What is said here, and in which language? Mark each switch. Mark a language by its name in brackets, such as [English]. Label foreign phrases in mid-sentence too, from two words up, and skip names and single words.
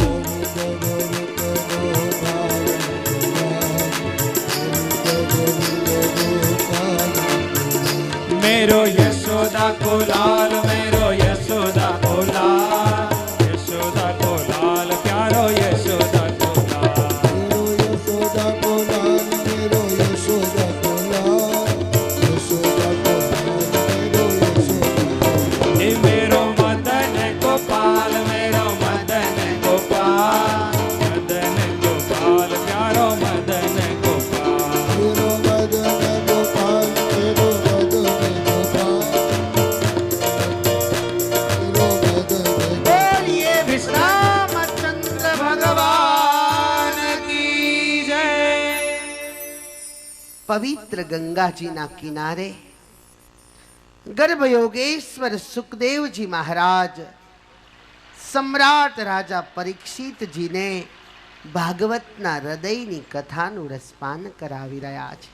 [Braj] मेरो यशोदा को लाल, मेरो यशोदा को लाल, यशोदा को लाल प्यारो यशोदा को लाल, मेरो यशोदा को लाल, मेरो यशोदा को लाल, यशोदा को लाल, मेरो यशोदा को लाल। हे मेरो मदन गोपाल, मेरो मदन गोपाल, मदन गोपाल प्यारो मदन गोपाल, मेरो मदन गोपाल, मेरो मदन गोपाल, मेरो मदन गोपाल। [Hindi] बोलिए विश्रामचंद्र भगवान की जय। [Gujarati] પવિત્ર ગંગાજીના કિનારે ગર્ભયોગેશ્વર સુખદેવજી મહારાજ સમ્રાટ રાજા પરીક્ષિતજીને ભાગવતના હૃદયની કથાનું રસપાન કરાવી રહ્યા છે.